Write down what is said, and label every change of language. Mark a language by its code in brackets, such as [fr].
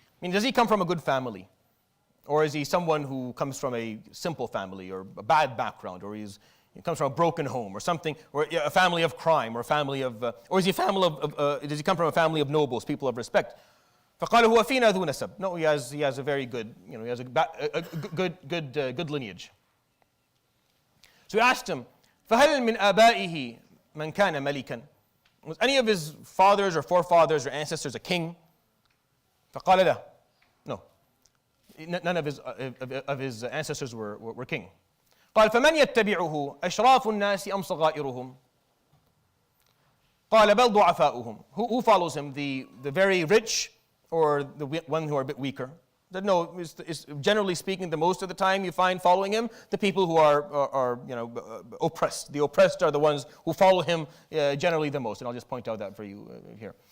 [en] Does he come from a good family? Or is he someone who comes from a simple family or a bad background? Or he comes from a broken home or something, or a family of crime, or a family of, or is he does he come from a family of nobles, people of respect? [ar] فقال هو فينا ذو نسب. [en] No, he has a very good, he has a good lineage. So he asked him, [ar] فهل من آبائه من كان ملكا? [en] Was any of his fathers or forefathers or ancestors a king? [ar] فقال لا. [en] No, none of his ancestors were king. [ar] قال فمن يتبعه أشراف الناس أم صغائرهم؟ قال بل ضعفاؤهم. [en] Who follows him? The very rich, or the one who are a bit weaker? No, it's generally speaking, the most of the time you find following him the people who are oppressed. The oppressed are the ones who follow him generally the most. And I'll just point out that for you here.